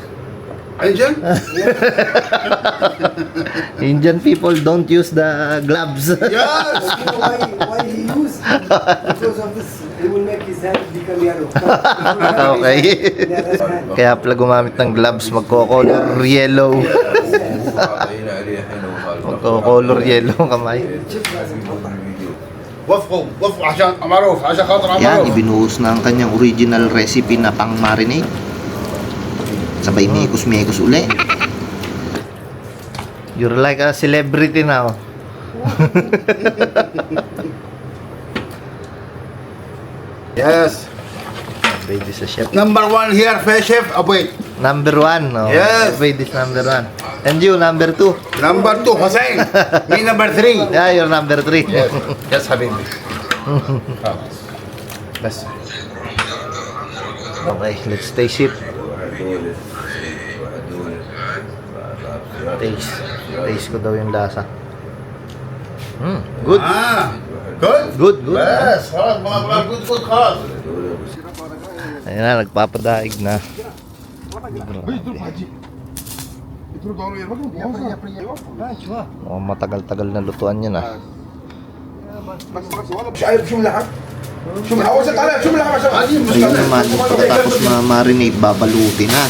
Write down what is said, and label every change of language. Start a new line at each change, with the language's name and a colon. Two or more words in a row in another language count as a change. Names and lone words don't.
English: Indian? Indian people don't use the gloves. Yes. Why he use? Because of this, he will make his hand become yellow. Okay.
Filipino: Kaya pala gumamit ng gloves, magko-color yellow. Magko-color yellow ang kamay.
Arabic: وفقوا عشان معروف عشان خاطر
Filipino: Yan,
Arabic: معروف.
Filipino: ibinuhos na ang kanyang
English: original recipe
Filipino: na pang marinade. Sabay mekos-mekos uli.
English: You're like a celebrity now. Yes. Baby sa chef. Number one here, fresh chef. Wait. Number 1. Oh. Yes. Baby is number 1. And you, number 2. Number two, Hussein. Me number three. Yeah, you're number 3. Yes. Yes,
Arabic: حبيبي. بس.
English: Okay, let's taste it.
Filipino: Taste ko daw yung lasa.
English: Good. Good. Good, good.
Arabic: بس خلاص ما good خلاص.
Filipino: Ayan na, nagpapadaig na. Oh, matagal-tagal na lutuan yan ah. Ayun naman, pagkatapos ma-marinate, babalutin na.